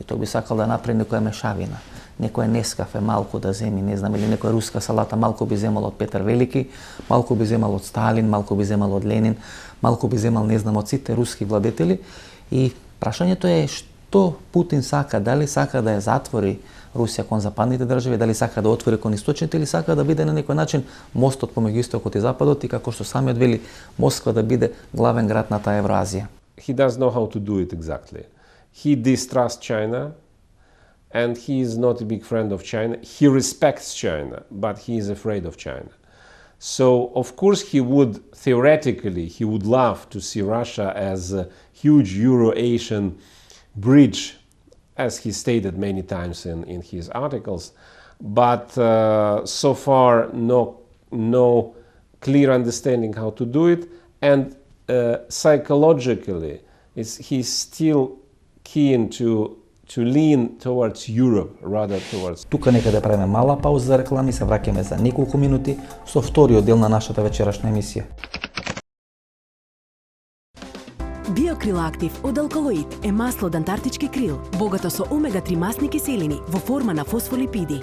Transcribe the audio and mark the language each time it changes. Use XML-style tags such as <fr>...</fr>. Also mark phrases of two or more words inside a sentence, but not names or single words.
<mk>Тој би сакал да направи некоја мешавина, некој нескафе малку да земи, не знам, или некоја руска салата малку би земал од Петар Велики, малку би земал од Сталин, малку би земал од Ленин, малку би земал, не знам, од сите руски владетели. И прашањето е што Путин сака, дали сака да ја затвори Русија кон западните држави, дали сака да отвори кон источните или сака да биде на некој начин мостот помеѓу истокот и западот и како што самиот вели Москва да биде главен град на таа Евроазија.</mk> <en>He does know how to do it exactly. He distrusts China and he is not a big friend of China. He respects China, but he is afraid of China. So, of course, he would love to see Russia as a huge Euro-Asian bridge, as he stated many times in his articles. But so far, no clear understanding how to do it. And psychologically, he's still keen to lean towards Europe rather towards...</en> <mk>Тука нека да правиме мала пауза за реклами, се враќаме за неколку минути со вториот дел на нашата вечерашна емисија. Биокрил Актив од алкалоид е масло од антарктички крил, богато со омега-3 масни киселини во форма на фосфолипиди.</mk>